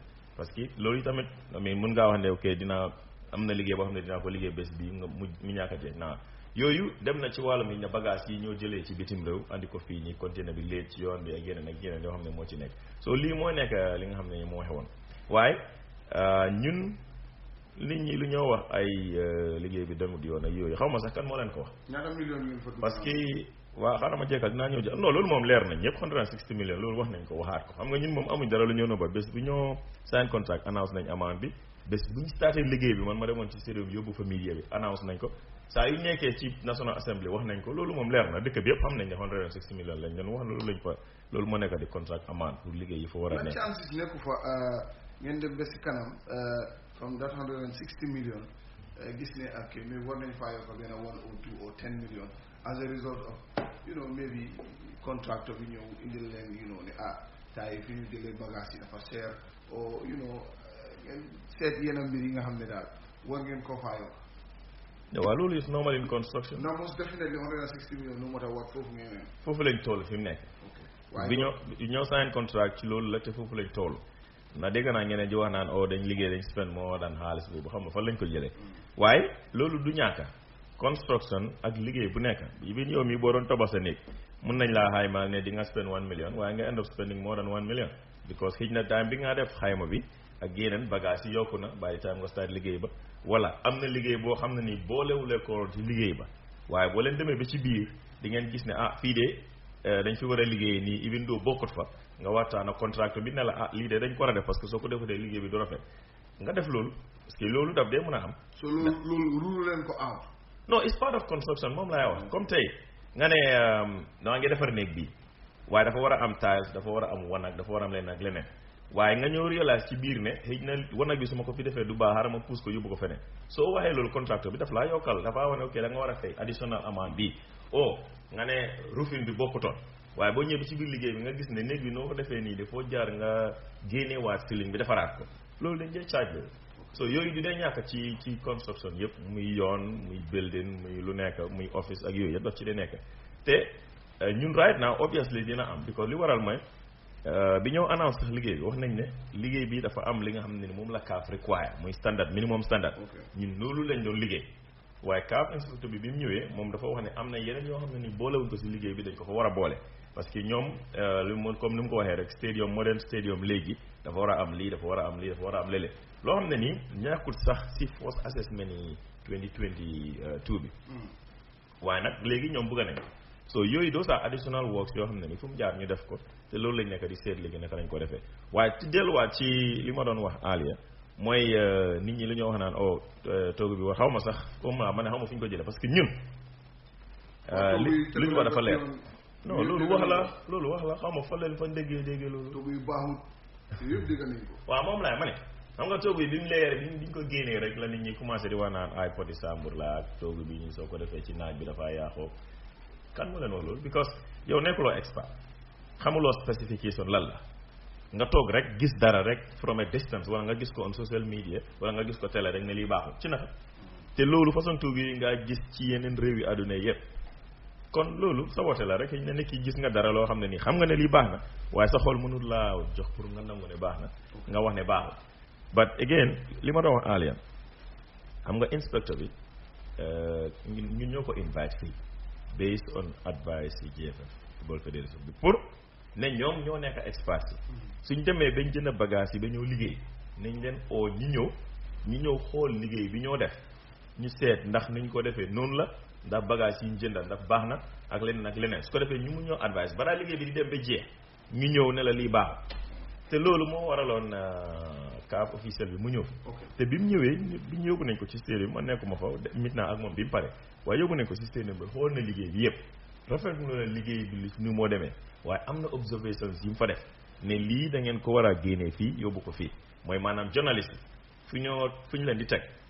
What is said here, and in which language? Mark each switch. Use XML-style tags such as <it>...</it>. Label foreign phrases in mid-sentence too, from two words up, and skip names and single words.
<wo>parce que loolu tamit mais mën ngaa wax ne ok dina am na liggéey boo xam ne dinaa ko liggéey bés bi nga mu ñàkk a jeex naa yooyu dem na ci wàllum yi ne bagage yi ñoo jëlee ci bitim réew andi ko fii nii container bi léegi ci yoon bi ak yeneen yoo xam ne moo ci nekk so lii moo nekk li nga xam ne moo xewoon waaye ñun nit ñi lu ñoo wax ay liggéey bi demut yoon ak yooyu xaw ma sax kan moo leen ko wax. ñaata millions ngeen fa dugg parce que waaw xaaral ma jekkal dinaa ñëw non loolu moom leer nañ ñëpp 160 millions loolu wax nañ ko waxaat ko xam nga ñun moom amuñ dara lu ñoo nëbba bés bu ñoo</wo> <en>sign contract</en> <wo>announce nañ amende bi bés bu ñu starté liggéey bi man ma demoon ci stadium bi yóbbu fa media bi annonce nañ ko saa yu nekkee ci National Assembly wax nañ ko loolu moom leer na dëkk bi yëpp xam nañ ne 160 millions lañ doon wax loolu lañ fa loolu moo nekk di contract amende pour liggéey yi fa war a nekk. chances nekku fa ngeen dem ba si kanam</wo> <en>from that 160 million</en> <wo>gis ne ak mais war nañ faa yokk benn</wo> <en>1 or 2 or 10 million as a result of maybe contractor</en> <wo>bi ñëw indil leen ne tay fi ñu jëlee bagage yi dafa cher or ngeen seet yenn mbir yi nga xam ne daal war ngeen koo faa yokk. waaw loolu</wo> <en>is normal in construction. no most definitely 160 million no matter what</en> <wo>foofu ngeen foofu lañ toll fi mu nekk. bi ñoo sign contract ci loolu la te foofu lañ toll na dégg naa ñeneen di wax naan dañ liggéey dañ spend moo daan xaalis boobu xam nga fan lañ ko jëlee waaye loolu du ñàkk construction ak liggéey bu nekk bi yow mi boo doon tabax sa néeg mun nañ laa xayma ne di nga spend 1 million waaye nga</wo> <en>end up spending more than 1 million because</en> <wo>xëy na time bi nga def xayma bi ak yeneen bagage yi yokku na</wo> <en>by the time</en> <wo>nga start liggéey ba wala am na liggéey boo xam ne nii boolewulee ko ci liggéey ba waaye boo leen demee ba ci biir di ngeen gis ne fii de dañ fi war a liggéey nii</wo> <en>even though</en> <wo>bokkut fa nga waxtaan ak contracteur bi ne la lii de dañ ko war a def parce que soo ko defatee liggéey bi du rafet nga def loolu parce que loolu daf dee mën a am. so loolu rule leen ko out. non</wo> <en>it's part of construction</en> <wo>moom laay wax comme tey nga ne daa ngi defar néeg bi waaye dafa war a am tiles dafa war a am wanag dafa war a am leneen ak leneen waaye nga ñëw réaliser ci biir ne xëy na wanag bi su ma ko fi defee du baax xaaral ma pousse ko yóbbu ko feneen soo waxee loolu contracteur bi daf laa yokkal dafa wane ok da nga war a fay</wo> <en>additional amount</en> <wo>bi nga ne roofing bi bokkutoon waaye boo ñëwee ci biir liggéey bi nga gis ne néeg bi noo ko defee nii dafoo jaar nga génneewaat ceiling bi defaraat ko loolu dañ cee charge loolu so yooyu du dee ñàkk ci construction yëpp muy yoon muy building muy lu nekk muy office ak yooyu yëpp daf ci dee nekk te ñun</wo> <en>right now obviously</en> <wo>dina am because li waral mooy bi ñëw annonce sax liggéey bi wax nañ ne liggéey bi dafa am li nga xam ne ni moom la CAF require muy standard</wo> <en>minimum standard</en> <wo>ñun loolu lañ doon liggéey waaye CAF inspecteur bi mu ñëwee moom dafa wax ne am na yeneen yoo xam ne ni boolewuñ ko si liggéey bi dañ ko fa war a boole parce que ñoom comme ni mu ko waxee rek stadium</wo> <en>modern stadium</en> <wo>léegi dafa war a am lii dafa war a am lii dafa war a am léeg-léeg loo xam ne nii ñàkkul sax si</wo> <en>force assessment</en> <wo>yi 2022 bi waaye nag léegi ñoom bëgg nañ so yooyu doo sax</wo> <en>additional works</en> <wo>yoo xam ne ni fu mu jaar ñu def ko te loolu lañ nekk di seet léegi naka lañ ko defee waaye ci delluwaat ci li ma doon wax alia mooy nit ñi li ñoo wax naan toogu bi war xaw ma sax comme ma ne xaw ma fu ñu ko jëlee parce que ñun li ñu wax dafa leer non loolu wax la xaw ma fa leen fa déggee loolu toogu yu baaxul yëpp dégg nañ ko waaw moom laay ma ne xam nga toogu yi bi mu leer biñ ko génnee rek la nit ñi commencé di wax naan ay poti sambur la ak toogu bi ñu soo ko defee ci naaj bi dafa yaaxoo kan mu leen wax loolu because yow nekkuloo expert xamuloo specification lan la nga toog rek gis dara rek</wo> <en>from a distance</en> <wo>wala nga gis ko</wo> <en>on social media</en> <wo>wala nga gis ko télé rek ne lii baaxul ci naka te loolu façon toogu yi nga gis ci yeneen réew yi àdduna yëpp kon loolu sa woote la rek ne nekk gis nga dara loo xam ne nii xam nga ne lii baax na waaye sa xol mënul laa jox pour nga nangu ne baax na nga wax ne baaxul</wo> <en>but again</en> <wo>li ma doon wax Alian xam nga inspector bi ñun ñoo ko invite fii based on advice yi GFF football fédération bi pour ne ñoom ñoo nekk experts yi suñ demee bañ jënd bagage yi ba ñëw liggéey nañ leen oo ñi ñëw xool liggéey bi ñoo def ñu seet ndax niñ ko defee noonu la ndax bagage yi ñu jëndal ndax baax na ak leneen su ko defee ñu mu ñëw advice balaa liggéey bi di dem ba jeex ñu ñëw ne la lii baax te loolu moo waraloon CAF officiel bi mu ñëw te bi mu ñëwee bi ñu yóbbu nañ ko ci stadium ma nekkuma fa mit naa ak moom bi mu pare waaye yóbbu nañ ko ci stadium bi xool na liggéey bi yëpp rafetlu na liggéey bi ni moo demee waaye am na observations yi mu fa def ne lii da ngeen ko war a génnee fii yóbbu ko fii mooy maanaam journaliste fu ñu leen di teg</wo>